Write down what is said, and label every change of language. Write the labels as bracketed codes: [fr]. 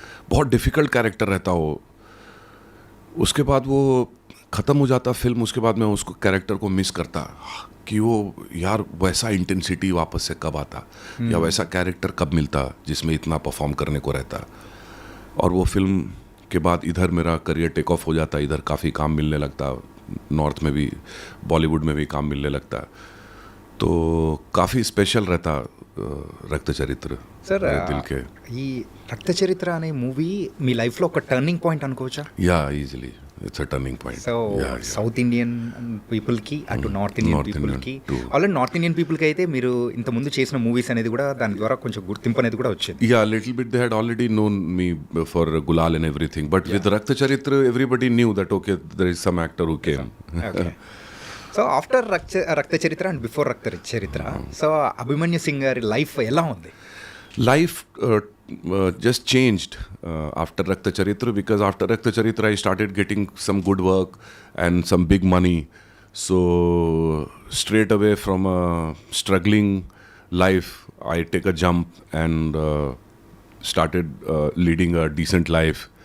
[hi] बहुत difficult character रहता वो. उसके बाद वो ख़त्म हो जाता फिल्म, उसके बाद मैं उसको कैरेक्टर को मिस करता कि वो यार वैसा इंटेंसिटी वापस से कब आता, या वैसा कैरेक्टर कब मिलता जिसमें इतना परफॉर्म करने को रहता. और वो फिल्म के बाद इधर मेरा करियर टेक ऑफ हो जाता, इधर काफ़ी काम मिलने लगता, नॉर्थ में भी, बॉलीवुड में भी काम मिलने लगता. तो काफ़ी स्पेशल रहता रक्त चरित्र [en] sir, [hi] मेरे दिल के. [te] ఈ రక్త చరిత్ర అనే మూవీ మీ లైఫ్లో ఒక టర్నింగ్ పాయింట్ అనుకోవచ్చా? [en] Yeah easily it's a turning point. So South Indian పీపుల్కి, అటు North Indian North Indian పీపుల్కి, too. [te] ఆల్రెడీ నార్త్ ఇండియన్ పీపుల్కి అయితే మీరు ఇంతకుముందు చేసిన మూవీస్ అనేది కూడా దాని ద్వారా కొంచెం గుర్తింపు అనేది కూడా వచ్చింది. [en] Yeah, a little bit they had already known me for Gulal and everything, but with Rakt Charitra everybody knew that okay, there is some actor who came. Okay. So after Rakta Charitra [te] అండ్ బిఫోర్ రక్త చరిత్ర, so Abhimanyu Singh గారి life ఎలా ఉంది? [en] Life just changed after Rakt Charitra, because after Rakt Charitra I started getting some good work and some big money. So straight away from a struggling life I take a jump and started leading a decent life.